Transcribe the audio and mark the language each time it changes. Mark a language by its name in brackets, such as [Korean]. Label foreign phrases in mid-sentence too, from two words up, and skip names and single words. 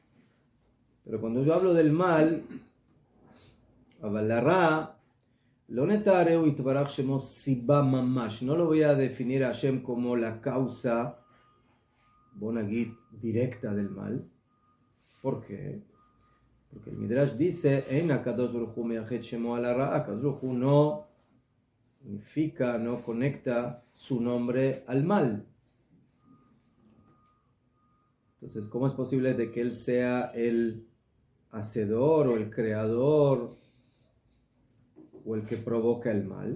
[Spanish] Pero cuando yo hablo del mal, no lo voy a definir a Hashem como la causa bonagit directa del mal. ¿Por qué? Porque el Midrash dice [Hebrew] הקדוש ברוך הוא מייחד שמו על הרע. הקדוש ברוך הוא [Spanish] no unifica, no conecta su nombre al mal. Entonces, ¿cómo es posible de que él sea el hacedor o el creador o el que provoca el mal?